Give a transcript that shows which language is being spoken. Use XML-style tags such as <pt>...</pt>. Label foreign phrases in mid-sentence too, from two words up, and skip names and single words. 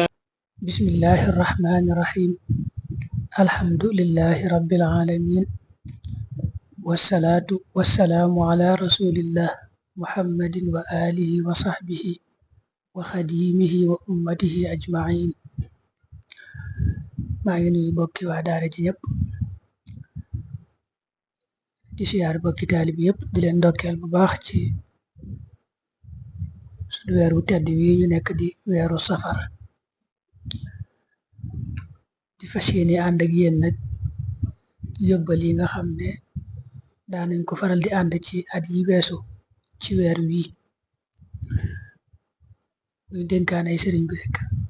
<ar>بسم الله الرحمن الرحيم. الحمد لله رب العالمين، والصلاة والسلام على رسول الله محمد وآله وصحبه وخديمه وأمته أجمعين.</ar> <wo>maa ngi nuyu bokki waa daara ji ñëpp di siyaar bokki taalib yëpp di leen ndokkeel bu baax ci suñu weeru tedd wi ñu nekk di weeru safar. di fas yéene ànd ak yéen nag yóbbal yi nga xam ne daanañ ko faral di ànd ci at yi weesu ci weer wi muy dénkaanay sëriñ bi rek.</wo>